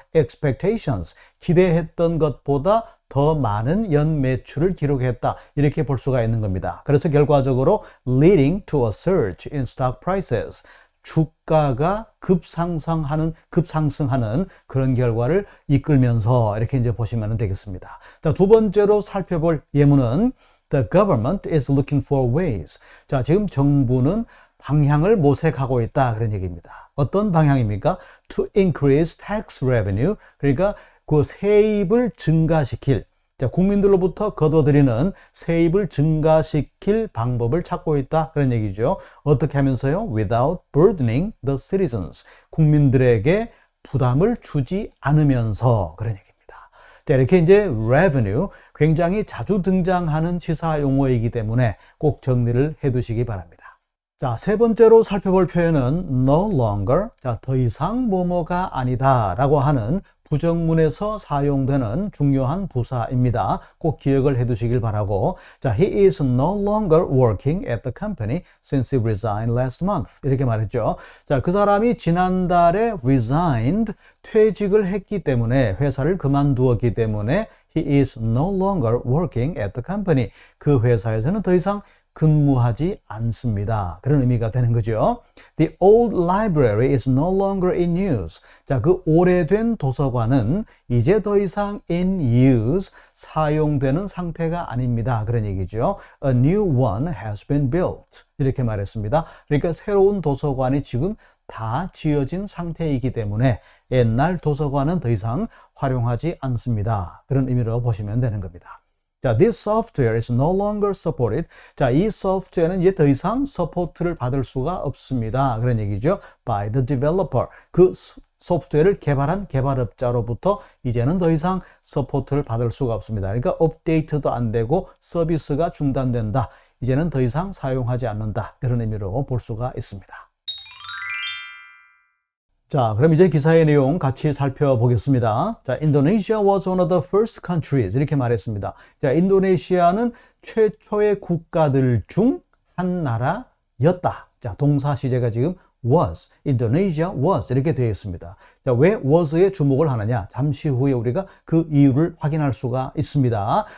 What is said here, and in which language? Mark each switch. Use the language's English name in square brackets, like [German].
[English] expectations, [Korean] 기대했던 것보다 더 많은 연 매출을 기록했다, 이렇게 볼 수가 있는 겁니다. 그래서 결과적으로 [English] leading to a surge in stock prices, [Korean] 주가가 급상승하는 그런 결과를 이끌면서 이렇게 이제 보시면 되겠습니다. 자, 두 번째로 살펴볼 예문은 [English] The government is looking for ways. [Korean] 자, 지금 정부는 방향을 모색하고 있다, 그런 얘기입니다. 어떤 방향입니까? [English] To increase tax revenue, [Korean] 그러니까 그 세입을 증가시킬, 자, 국민들로부터 거둬들이는 세입을 증가시킬 방법을 찾고 있다, 그런 얘기죠. 어떻게 하면서요? [English] Without burdening the citizens, [Korean] 국민들에게 부담을 주지 않으면서, 그런 얘기입니다. 자, 이렇게 이제 revenue 굉장히 자주 등장하는 시사 용어이기 때문에 꼭 정리를 해 두시기 바랍니다. 자, 세 번째로 살펴볼 표현은 no longer, 자, 더 이상 뭐뭐가 아니다 라고 하는 부정문에서 사용되는 중요한 부사입니다. 꼭 기억을 해두시길 바라고. 자, [English] he is no longer working at the company since he resigned last month. [Korean] 이렇게 말했죠. 자, 그 사람이 지난달에 resigned, 퇴직을 했기 때문에, 회사를 그만두었기 때문에 [English] he is no longer working at the company. [Korean] 그 회사에서는 더 이상 근무하지 않습니다. 그런 의미가 되는 거죠. [English] The old library is no longer in use. [Korean] 자, 그 오래된 도서관은 이제 더 이상 in use, 사용되는 상태가 아닙니다. 그런 얘기죠. [English] A new one has been built. [Korean] 이렇게 말했습니다. 그러니까 새로운 도서관이 지금 다 지어진 상태이기 때문에 옛날 도서관은 더 이상 활용하지 않습니다. 그런 의미로 보시면 되는 겁니다. 자, [English] this software is no longer supported. [Korean] 자, 이 소프트웨어는 이제 더 이상 서포트를 받을 수가 없습니다. 그런 얘기죠. [English] By the developer. [Korean] 그 소프트웨어를 개발한 개발업자로부터 이제는 더 이상 서포트를 받을 수가 없습니다. 그러니까 업데이트도 안 되고 서비스가 중단된다. 이제는 더 이상 사용하지 않는다. 그런 의미로 볼 수가 있습니다. 자, 그럼 이제 기사의 내용 같이 살펴보겠습니다. 자, [English] Indonesia was one of the first countries. [Korean] 이렇게 말했습니다. 자, 인도네시아는 최초의 국가들 중 한 나라였다. 자, 동사 시제가 지금 was, Indonesia was 이렇게 되어 있습니다. 자, 왜 was에 주목을 하느냐? 잠시 후에 우리가 그 이유를 확인할 수가 있습니다.